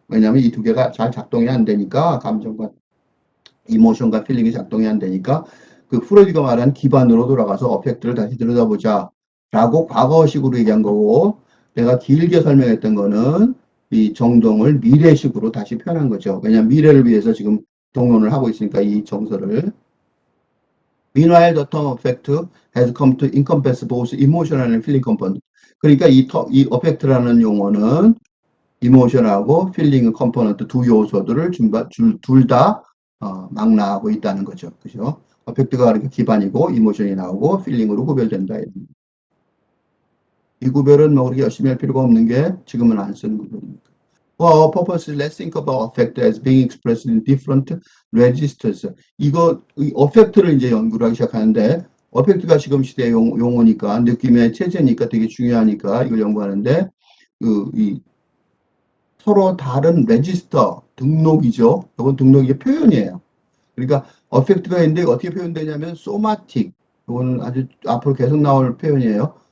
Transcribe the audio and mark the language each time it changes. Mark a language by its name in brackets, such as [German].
[Korean] 왜냐하면 이 두 개가 잘 작동이 안 되니까 감정과 이모션과 필링이 작동이 안 되니까 그 프로이드가 말한 기반으로 돌아가서 어펙트를 다시 들여다보자 라고 과거식으로 얘기한 거고 내가 길게 설명했던 거는 이 정동을 미래식으로 다시 표현한 거죠. 왜냐하면 미래를 위해서 지금 동론을 하고 있으니까 이 정서를 [English] Meanwhile, the term affect has come to encompass both emotional and feeling component. [Korean] 그러니까 이 affect라는 용어는 이모션하고 필링 컴포넌트 두 요소들을 둘 다 망라하고 있다는 거죠. 그죠? 어펙트가 이렇게 기반이고 이모션이 나오고 필링으로 구별된다. 이 구별은 뭐 그렇게 열심히 할 필요가 없는 게 지금은 안 쓰는 구별입니다. [English] For our purposes, let's think about affect as being expressed in different registers. [Korean] 이 affect를 이제 연구를 하기 시작하는데, affect가 지금 시대 용어니까, 느낌의 체제니까 되게 중요하니까 이걸 연구하는데, 이 서로 다른 레지스터, 등록이죠. 이건 등록이 표현이에요. 그러니까 affect가 있는데 어떻게 표현되냐면 somatic, 이거는 아주 앞으로 계속 나올 표현이에요.